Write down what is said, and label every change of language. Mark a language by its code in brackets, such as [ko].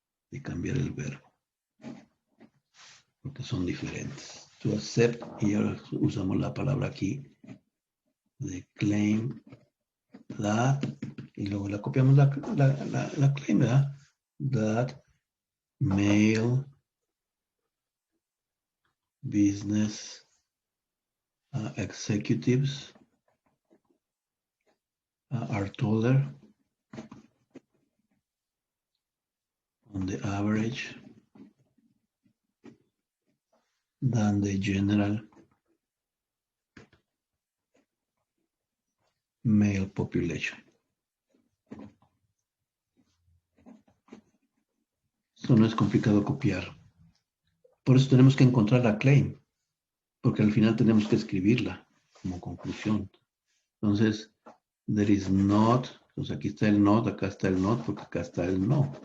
[es] De cambiar el verbo. Porque son diferentes. [en] To accept, [es] y ahora usamos la palabra aquí de claim that, y luego la copiamos la claim, ¿verdad? [en] That male business executives are taller on the average than the general male population. [es] Esto no es complicado copiar. Por eso tenemos que encontrar la claim, porque al final tenemos que escribirla. como conclusión. Entonces, [en] there is not, [es] entonces aquí está el not, acá está el not, porque acá está el no.